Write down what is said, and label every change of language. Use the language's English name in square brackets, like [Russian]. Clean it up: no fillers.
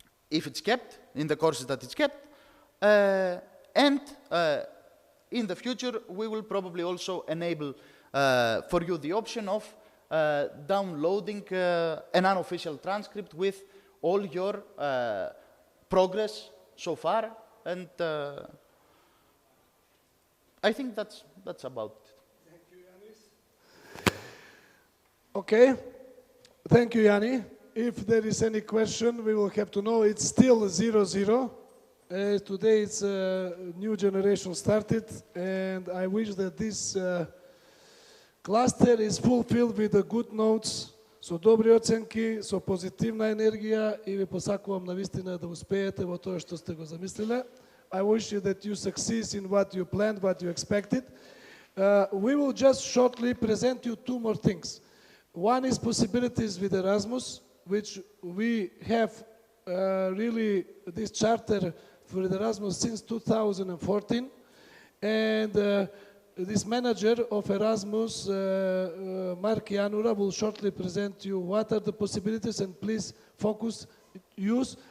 [English] if it's kept, in the courses that it's kept, and in the future we will probably also enable for you the option of downloading an unofficial transcript with all your progress so far, and I think that's about it. Okay, thank you, Yanni. If there is any question, we will have to know. It's still 0-0. Today it's a new generation started, and I wish that this cluster is fulfilled with the good notes, [Macedonian] со добри оценки, со позитивна енергија, и ви посакувам навистина да успеете во тоа што сте го замислиле. [English] I wish you that you succeed in what you planned, what you expected. We will just shortly present you two more things. One is possibilities with Erasmus, which we have really this charter for Erasmus since 2014, and this manager of Erasmus, Mark Janura, will shortly present you what are the possibilities, and please focus, use.